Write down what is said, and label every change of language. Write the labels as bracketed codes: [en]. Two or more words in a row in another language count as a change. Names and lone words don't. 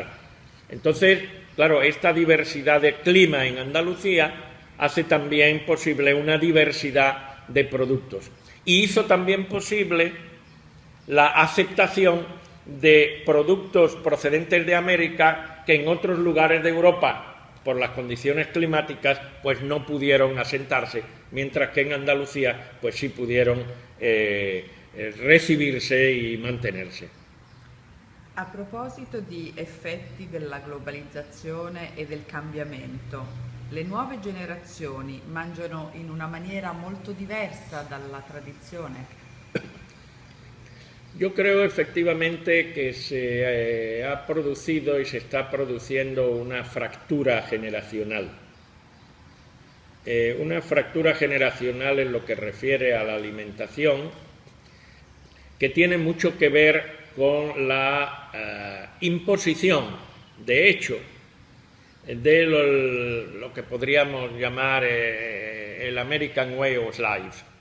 [es] Entonces, claro, esta diversidad de clima en Andalucía hace también posible una diversidad de productos y hizo también posible la aceptación de productos procedentes de América que en otros lugares de Europa, por las condiciones climáticas, pues no pudieron asentarse, mientras que en Andalucía pues sí pudieron recibirse y mantenerse. [it] A proposito di effetti della globalizzazione e del cambiamento, le nuove generazioni mangiano in una maniera molto diversa dalla tradizione? [es] Yo creo efectivamente que se ha producido y se está produciendo una fractura generacional. Una fractura generacional en lo que refiere a la alimentación, que tiene mucho que ver con la imposición, de hecho, de lo que podríamos llamar el [en] American Way of Life.